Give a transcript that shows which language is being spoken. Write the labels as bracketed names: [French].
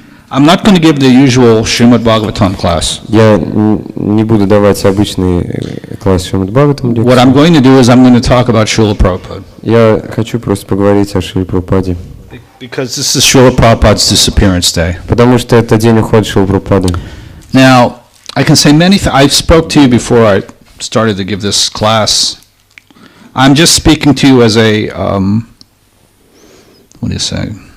[English] I'm not going to give the usual Srimad Bhagavatam class. [Russian] Я не буду давать обычный класс Шримад Бхагаватам. [English] What I'm going to do is I'm going to talk about Srila Prabhupada. [Russian] Я хочу просто поговорить о Шриле Прабхупаде. [English] Because this is Srila Prabhupada's disappearance day. [Russian] Потому что это день ухода Шрилы Прабхупады. [English] Now, I can say many things. I spoke to you before I started to give this class. I'm just speaking to you as a, what do you say?